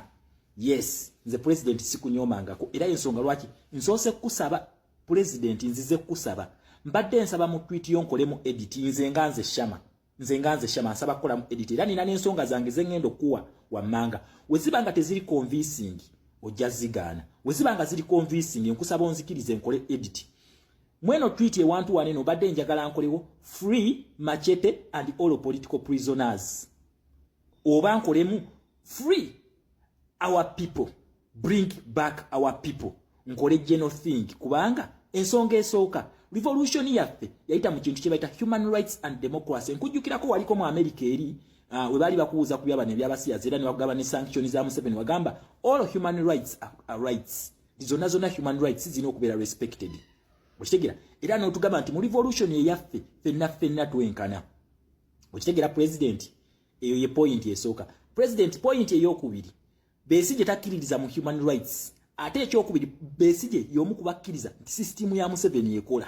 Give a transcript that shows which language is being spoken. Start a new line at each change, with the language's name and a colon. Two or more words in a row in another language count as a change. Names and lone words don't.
Ganda: Yes, nze President sikunyomangako era ensonga lwaki nsoose kusaba President nzize kusaba, mbadde nsaba mu tweet yonkolemu edit nze nganze Shama nsaba kukola mu edit era nina n'ensonga zange zengendo kuwa wammanga. Wezibanga teziri convincing ojja zigaana, wezibanga ziri convincing nkusaba onzikirize nkole edit. Mweno tweet ewantu waneno badde njagala nkolewo
English: free Machete and all political prisoners,
Ganda: oba nkolemu
English: free our people, bring back our people,
Ganda: nkole
English: general thing
Ganda: kubanga ensonga esooka revolution yaffe yayita mu kintu kye bayita
English: human rights and democracy.
Ganda: Nkujjukirako waliko mu America eri we bali bakuuza ku byabane by'abasiyazi era ne bagaba ne sanctions za Museveni wagamba
English: all human rights are rights,
Ganda: zonna
English: human rights
Ganda: zina okubeera respected. Okitegera era n'otugamba nti mu revolution eyaffe ffenna twenkana. Okitegera President eyo ye point esooka. President point ey'okubiri Besigye takkiririza mu
English: human rights,
Ganda: ate ekyokubiri Besigye y'omu kubakkiriza nti system ya Museveni ekola.